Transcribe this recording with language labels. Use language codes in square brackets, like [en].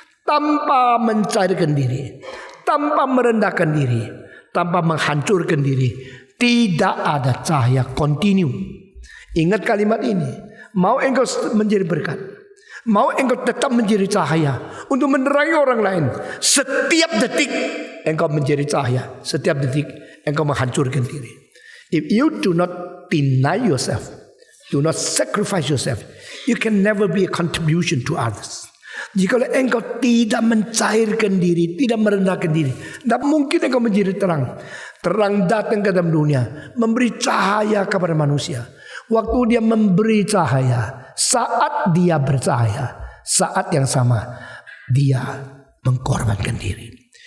[id] tanpa mencairkan diri, tanpa merendahkan diri, tanpa menghancurkan diri, tidak ada cahaya kontinu. Ingat kalimat ini. Mau engkau menjadi berkat, mau engkau tetap menjadi cahaya untuk menerangi orang lain. Setiap detik engkau menjadi cahaya, setiap detik engkau menghancurkan diri. [en] If you do not deny yourself, do not sacrifice yourself, you can never be a contribution to others. [id] Jika engkau tidak mencairkan diri, tidak merendahkan diri, tidak mungkin engkau menjadi terang. Terang datang ke dalam dunia, memberi cahaya kepada manusia. Waktu dia memberi cahaya, saat dia bercahaya, saat yang sama dia mengorbankan diri.